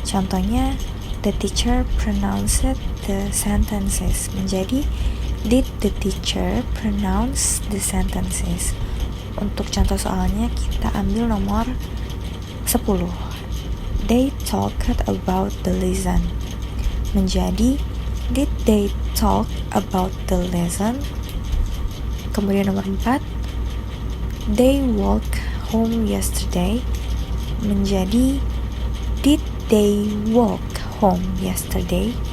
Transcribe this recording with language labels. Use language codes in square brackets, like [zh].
[id] Contohnya [en] the teacher pronounced the sentences [id] menjadi [en] Did the teacher pronounce the sentences? [id] Untuk contoh soalnya kita ambil nomor 10. [en] They talked about the lesson [id] menjadi [en] Did they talk about the lesson? [id] Kemudian nomor 4, [en] they walk home yesterday [id] menjadi [en] did they walk home yesterday?